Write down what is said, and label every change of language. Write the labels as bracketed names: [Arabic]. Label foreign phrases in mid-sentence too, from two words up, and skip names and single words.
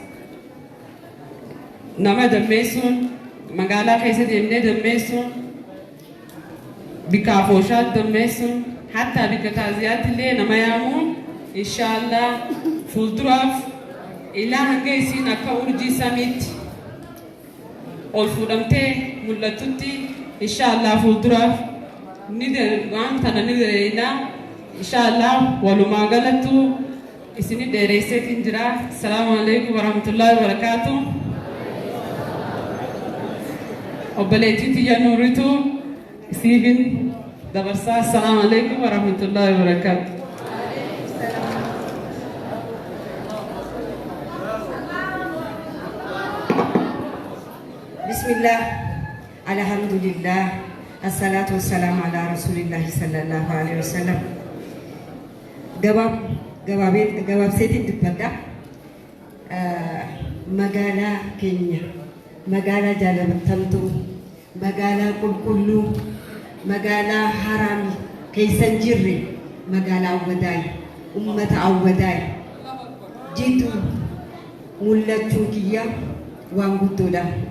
[Oromo] nama dammeessuun magaalaa keessa deemnee dammeessuun bikka afooshaatti dammeessuun hatta bikka taaziyaatti illee nama yaamuun inshaallah fuulduraaf ilaa hanga isiin akka urjii samiitti ol fuudhamtee mul'atutti inshaallah fuulduraaf waan kana ni daleelaa inshaallah walumaa galattu isini dheereesseetiin jira. [Arabic] السلام عليكم ورحمة الله وبركاته. [Oromo] Obboleettii tiyya nuuritu isiifin dabarsaa. [Arabic] السلام عليكم ورحمة الله وبركاته. بسم الله، الحمد لله، الصلاة والسلام على رسول الله صلى الله عليه وسلم. [Oromo] Gabaabseetiin dubbadha. Magaalaa keenya magaalaa jaalatamtuu magaalaa qulqulluu magaalaa haraami keessan jirre magaalaa Awwadaay ummata Awwadaay jitu mul'achuu kiyya waan guddoodha.